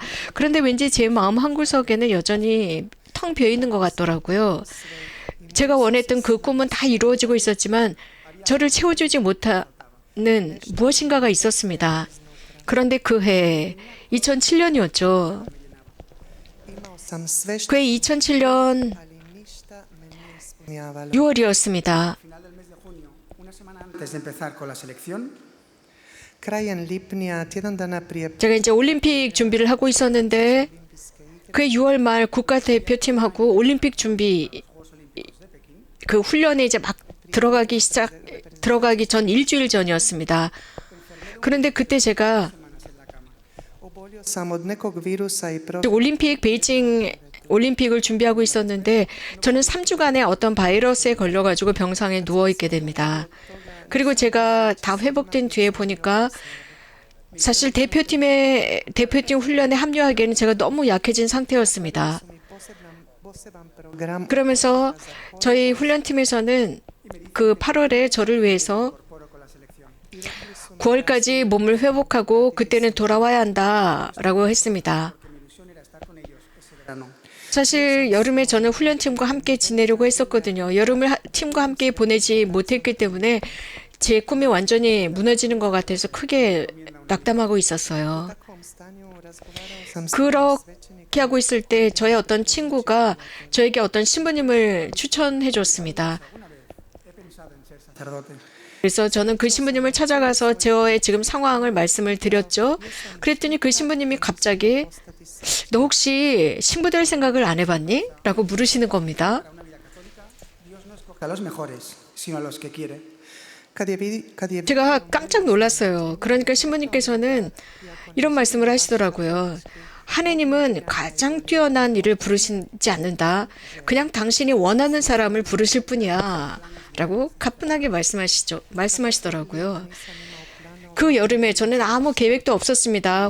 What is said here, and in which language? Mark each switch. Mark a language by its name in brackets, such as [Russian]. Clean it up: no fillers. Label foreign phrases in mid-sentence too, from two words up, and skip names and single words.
[Korean] 그런데 왠지 제 마음 한구석에는 여전히 텅 비어 있는 것 같더라고요. 제가 원했던 그 꿈은 다 이루어지고 있었지만 저를 채워주지 못하는 무엇인가가 있었습니다. 그런데 그 해 2007년이었죠. [Croatian] imao sam sve što [Korean] 그해 2007년 [Croatian] ali ništa me nije ispunjavalo. [Korean] 6월이었습니다. [Spanish] Final del mes de junio, una semana antes de empezar con la selección, [Croatian] Krajem lipnja, tjedan dana prije [Korean] 제가 이제 올림픽 준비를 하고 있었는데 그 6월 말 국가대표팀하고 올림픽 준비 그 훈련에 이제 막 들어가기 전 일주일 전이었습니다. 그런데 그때 제가 [Croatian] obolio sam od nekog virusa i [Korean] 베이징 올림픽을 준비하고 있었는데 저는 3주간의 어떤 바이러스에 걸려가지고 병상에 누워있게 됩니다. 그리고 제가 다 회복된 뒤에 보니까 사실 대표팀 훈련에 합류하기에는 제가 너무 약해진 상태였습니다. [Croatian] poseban program [Korean] 그러면서 저희 훈련팀에서는 그 8월에 저를 위해서 9월까지 몸을 회복하고 그때는 돌아와야 한다라고 했습니다. 사실 여름에 저는 훈련팀과 함께 지내려고 했었거든요. 여름을 팀과 함께 보내지 못했기 때문에 제 꿈이 완전히 무너지는 것 같아서 크게 낙담하고 있었어요. [Croatian] takvom stanju razgovarao sam s [Korean] 그렇게 하고 있을 때 저의 어떤 친구가 저에게 어떤 신부님을 추천해 줬습니다. [Spanish] sacerdote. [Korean] 그래서 저는 그 신부님을 찾아가서 저의 지금 상황을 말씀을 드렸죠. 그랬더니 그 신부님이 갑자기 너 혹시 신부 될 생각을 안 해봤니? 라고 물으시는 겁니다. [Spanish] Dios no escoge a los mejores, sino a los que quiere. [Croatian] kad je [Korean] 제가 깜짝 놀랐어요. 그러니까 신부님께서는 이런 말씀을 하시더라고요. 하느님은 가장 뛰어난 일을 부르시지 않는다. 그냥 당신이 원하는 사람을 부르실 뿐이야. 라고 가뿐하게 말씀하시더라고요. 그 여름에 저는 아무 계획도 없었습니다.